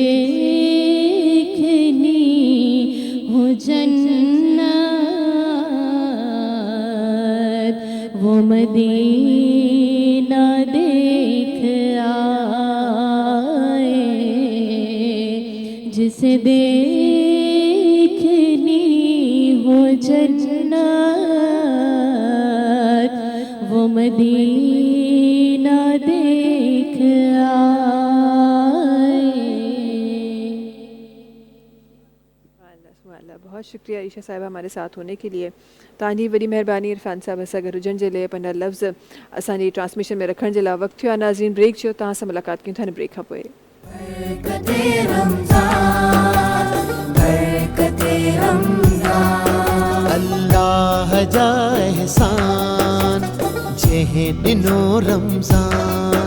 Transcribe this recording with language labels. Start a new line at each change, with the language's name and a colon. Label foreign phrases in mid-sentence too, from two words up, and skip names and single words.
Urdu: دیکھنی ہو جنت وہ مدینہ دیکھ آئے جسے دیکھنی ہو جنت وہ مدینہ دیکھ بہت شکریہ عائشہ صاحبہ ہمارے ساتھ ہونے کے لیے.
Sindhi: تانجی وڈی مہربانی عرفان صاحب اسا گھر हुजण जे लाइ पंहिंजा लफ़्ज़ असांजी ट्रांसमिशन में रखण जे लाइ. वक़्तु थियो आहे नाज़रीन ब्रेक जो. तव्हां सां मुलाक़ात कयूं था ब्रेक खां पोइ. अल्लाह जा एहसान जंहिं ॾिनो रमज़ान.